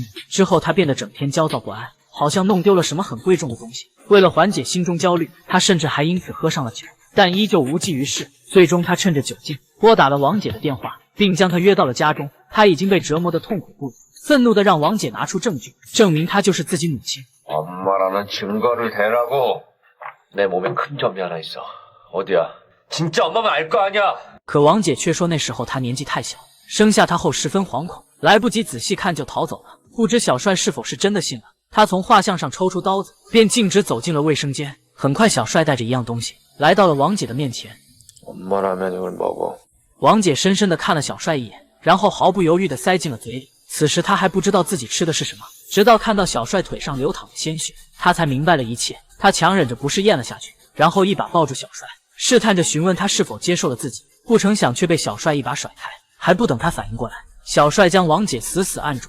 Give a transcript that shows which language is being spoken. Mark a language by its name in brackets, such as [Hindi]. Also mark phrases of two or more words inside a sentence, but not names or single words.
[Chinese] 之后他变得整天焦躁不安，好像弄丢了什么很贵重的东西。为了缓解心中焦虑，他甚至还因此喝上了酒，但依旧无济于事。最终他趁着酒劲拨打了王姐的电话，并将她约到了家中。他已经被折磨得痛苦不已，愤怒地让王姐拿出证据，证明她就是自己母亲。 [Korean] 엄마라는 증거를 대라고. 내 몸에 큰 점이 하나 있어. 어디야? 진짜 엄마만 알 거 아니야. [Chinese] 可王姐却说那时候她年纪太小，生下她后十分惶恐，来不及仔细看就逃走了。不知小帅是否是真的信了。他从画像上抽出刀子，便径直走进了卫生间。很快，小帅带着一样东西来到了王姐的面前。 [Korean] 엄마라면 이걸 먹어. [Chinese] 王姐深深地看了小帅一眼，然后毫不犹豫地塞进了嘴里。此时她还不知道自己吃的是什么，直到看到小帅腿上流淌的鲜血，她才明白了一切。她强忍着不适咽了下去，然后一把抱住小帅，试探着询问他是否接受了自己。不成想却被小帅一把甩开。还不等他反应过来，小帅将王姐死死按住。